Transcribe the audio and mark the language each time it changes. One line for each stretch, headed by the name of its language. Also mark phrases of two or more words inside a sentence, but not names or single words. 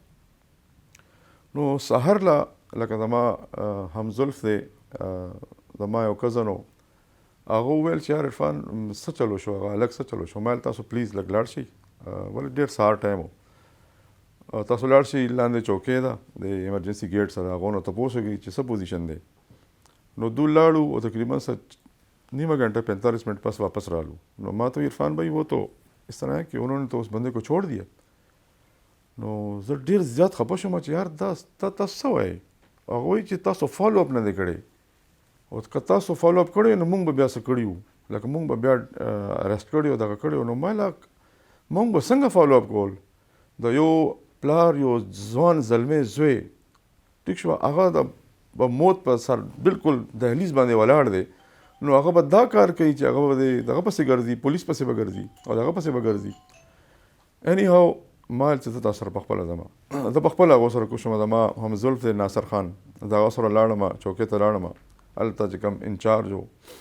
Pashto: نو سحر لا لکه زما همزلف دی زما یو کزن و هغه وویل چې یار عرفان څه چلو شو هغه هلک څه چلو شو ما ویل تاسو پلیز لږ لاړ شئ ولې ډېر سهار ټایم و تاسو لاړ شئ لاندې چوکۍ ده د
English: emergency gate
Pashto: سره هغو نه تپوس وکړئ چې څه پوزیشن دی نو دو لاړو او تقریباً
Urdu: نیمہ گھنٹہ
Pashto: 45 منٹ پس واپس رالو نو ما تو
Urdu: عرفان بھائی وہ تو اس طرح ہے کہ انہوں نے تو اس بندے کو چھوڑ دیا
Pashto: نو زه ډېر زیات خفه شوم چې یار دا تاسو څه وایئ هغه وایي چې تاسو
English: follow up
Pashto: نه دی کړی او که تاسو
English: follow up
Pashto: کړی نو موږ به بیا څه کړي وو لکه موږ به بیا ارسټ کړي او دغه کړي وو نو ما موږ به څنګه
English: follow up
Pashto: کول د یو پلار یو ځوان زلمی زوی ټیک شوه هغه د موت په سر بالکل دهلیز باندې ولاړ دی نو هغه به دا کار کوي چې هغه به دغه پسې ګرځي پولیس پسې به ګرځي او دغه پسې به ګرځي اني هاو ما چې زه تاسو سره پخپله ځم زه پخپله هغو سره کوشم زما همزلف دی ناصر خان زه هغه سره لاړم چوکۍ ته لاړم هلته چې کوم انچارج و